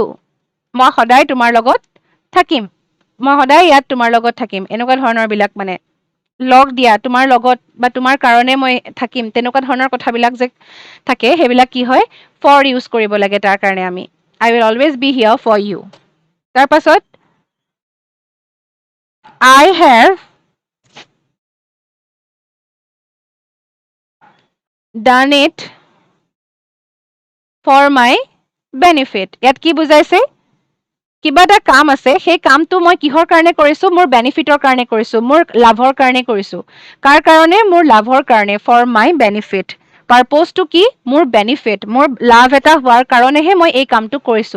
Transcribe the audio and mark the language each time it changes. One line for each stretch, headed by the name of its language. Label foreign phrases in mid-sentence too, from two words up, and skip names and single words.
Assamese: মই সদায় তোমাৰ লগত থাকিম। মই সদায় ইয়াত তোমাৰ লগত থাকিম। এনেকুৱা ধৰণৰ বিলাক মানে লগ দিয়া, তোমাৰ লগত বা তোমাৰ কাৰণে মই থাকিম, তেনেকুৱা ধৰণৰ কথাবিলাক যে থাকে সেইবিলাক কি হয়?
English: for use
Assamese: কৰিব লাগে তাৰ কাৰণে আমি।
English: I will always be here for you.
Assamese: তাৰ পাছত
English: I have done it for my benefit.
Assamese: ইয়াত কি বুজাইছে? কিবা এটা কাম আছে, সেই কামটো মই কিহৰ কাৰণে কৰিছোঁ? মোৰ বেনিফিটৰ কাৰণে কৰিছোঁ, মোৰ লাভৰ কাৰণে কৰিছোঁ। কাৰ কাৰণে? মোৰ লাভৰ কাৰণে,
English: for my benefit.
Assamese: পাৰ্পজটো কি? মোৰ বেনিফিট, মোৰ লাভ এটা হোৱাৰ কাৰণেহে মই এই কামটো কৰিছোঁ।